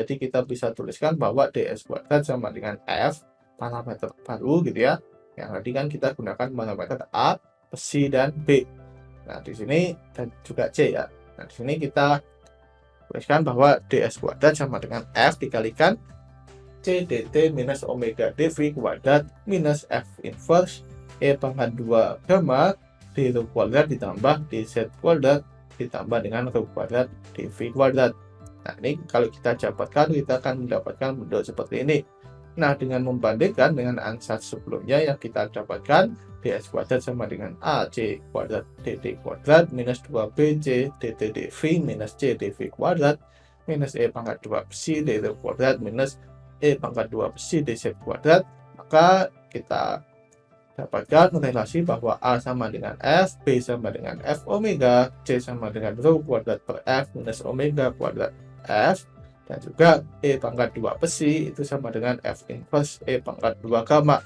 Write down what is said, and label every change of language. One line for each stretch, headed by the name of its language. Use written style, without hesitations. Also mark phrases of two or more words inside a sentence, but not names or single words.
Indonesian: Jadi kita bisa tuliskan bahwa ds kuadrat sama dengan f, parameter baru gitu ya. Yang tadi kan kita gunakan parameter a, psi dan b. Nah, di sini dan juga c ya. Nah, di sini kita tuliskan bahwa ds kuadrat sama dengan f dikalikan c dt minus omega dv kuadrat minus f inverse e pangkat 2 gamma d rho kuadrat ditambah dz kuadrat ditambah dengan rho kuadrat dv kuadrat. Nah, ini kalau kita dapatkan, kita akan mendapatkan bentuk seperti ini. Nah, dengan membandingkan dengan ansatz sebelumnya yang kita dapatkan ds kuadrat sama dengan ac kuadrat dt kuadrat minus 2bc dt dv minus c dv kuadrat minus e pangkat 2 psi d rho kuadrat minus e pangkat 2 psi dz kuadrat, maka kita dapatkan relasi bahwa A sama dengan F, B sama dengan F omega, C sama dengan rho kuadrat per F minus omega kuadrat F, dan juga E pangkat 2 psi itu sama dengan F inverse E pangkat 2 gamma.